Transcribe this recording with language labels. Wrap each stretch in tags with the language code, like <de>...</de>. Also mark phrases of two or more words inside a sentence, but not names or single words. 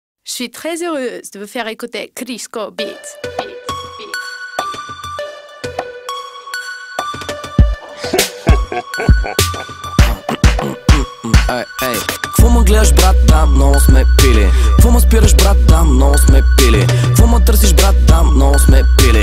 <fr>Je suis très heureuse de vous faire écouter Crisco Beats.</fr> <bg>Какво ме гледаш, брат, да, много сме пили. Какво ме спираш, брат, да, много сме пили. Какво ме търсиш, брат, да, много сме пили.</bg>